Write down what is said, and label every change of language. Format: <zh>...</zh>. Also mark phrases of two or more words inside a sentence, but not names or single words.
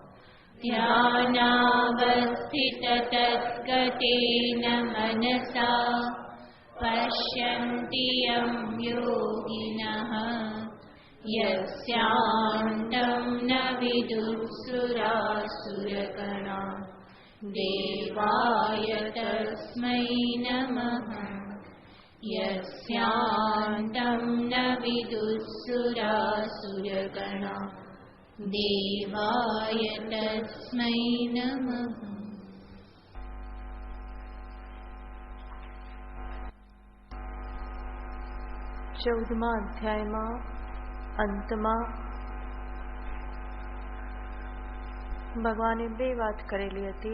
<sa>ध्यानावस्थिततद्गतेन मनसा पश्यन्ति यं योगिनः यस्यान्तं न विदुःसुरासुरगणा देवाय तस्मै नमः। यस्यान्तं न विदुःसुरासुरगणा देवाय तस्मै नमः।</sa> <gu>14મા અધ્યાયમાં અંતમાં ભગવાને બે વાત કરેલી હતી.</gu>